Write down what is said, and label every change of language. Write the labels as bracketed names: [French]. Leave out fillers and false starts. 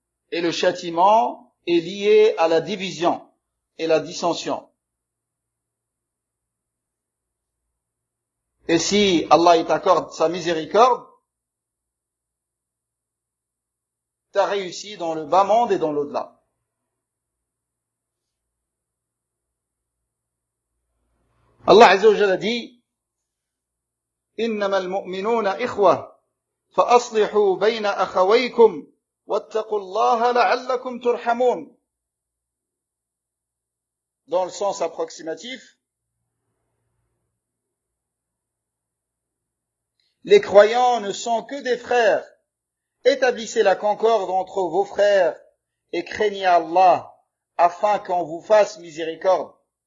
[French] Et le châtiment est lié à la division et la dissension. Et si Allah t'accorde sa miséricorde, t'as réussi dans le bas monde et dans l'au-delà. [Arabic] Allah عز وجل [French] a dit: [Arabic] إنما المؤمنون إخوة فأصلحوا بين أخويكم واتقوا الله لعلكم ترحمون. [French] Dans le sens approximatif, les croyants ne sont que des frères. Établissez la concorde entre vos frères et craignez Allah afin qu'on vous fasse miséricorde.